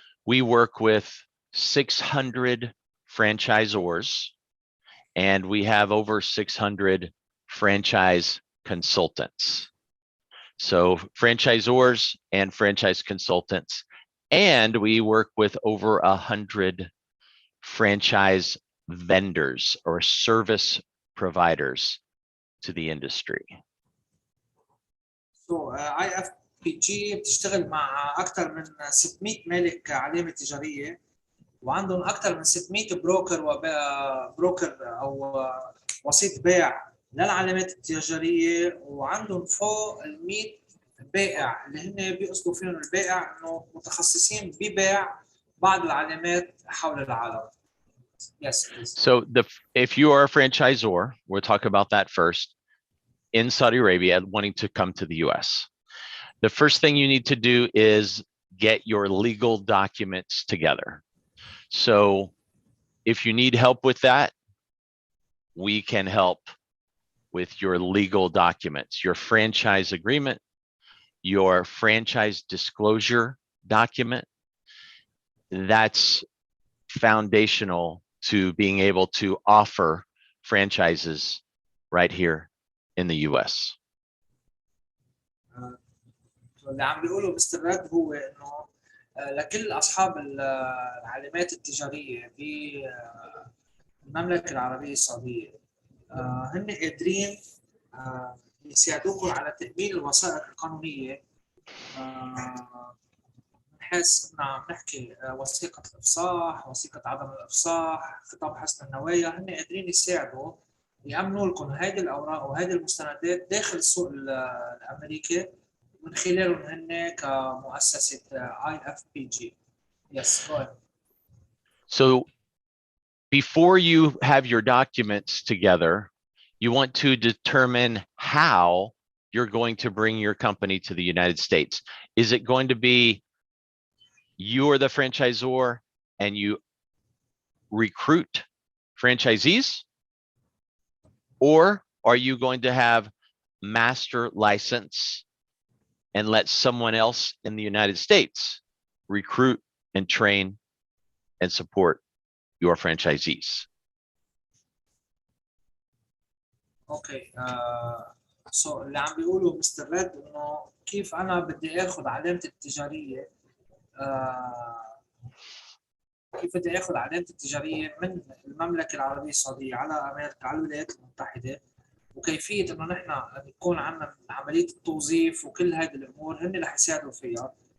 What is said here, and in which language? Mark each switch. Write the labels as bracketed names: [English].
[English] We work with 600 franchisors, and we have over 600 franchise consultants. So franchisors and franchise consultants, and we work with over 100 franchise vendors or service providers to the industry. [Arabic] So IFPG بتشتغل مع أكثر من 600 مالك علامة تجارية، وعندهم أكثر من 600 بروكر أو وسيط بيع للعلامات التجارية، وعندهم فوق ال 100 بائع اللي هن بيقصدوا فيهم البائع انه متخصصين ببيع بعض العلامات حول العالم. [English] Yes, please. So if you are a franchisor, we'll talk about that first, in Saudi Arabia wanting to come to the US. The first thing you need to do is get your legal documents together. So if you need help with that, we can help with your legal documents, your franchise agreement, your franchise disclosure document. That's foundational to being able to offer franchises right here in the US. [Arabic] اللي عم بيقوله مستر رد هو انه لكل اصحاب العلامات التجاريه بالمملكه العربيه السعوديه هن قادرين يساعدوكم على تأمين الوثائق القانونيه من حيث انه عم نحكي وثيقه الافصاح، وثيقه عدم الافصاح، خطاب حسن النوايا، هن قادرين يساعدوا يأمنوا لكم هذه الاوراق وهذه المستندات داخل السوق الامريكي من خلالهم هن كمؤسسه IFPG. [English] Yes, go ahead. So before you have your documents together, you want to determine how you're going to bring your company to the United States. Is it going to be you are the franchisor and you recruit franchisees? Or are you going to have master license and let someone else in the United States recruit and train and support your franchisees? [Arabic] اوكي سو اللي عم بيقوله مستر ريد انه كيف انا بدي اخذ علامتي التجاريه كيف بدي اخذ علامتي التجاريه من المملكه العربيه السعوديه على امريكا على الولايات المتحده، وكيفيه انه نحن يكون عندنا عمليه التوظيف وكل هذه الامور هن رح يساعدوا فيها.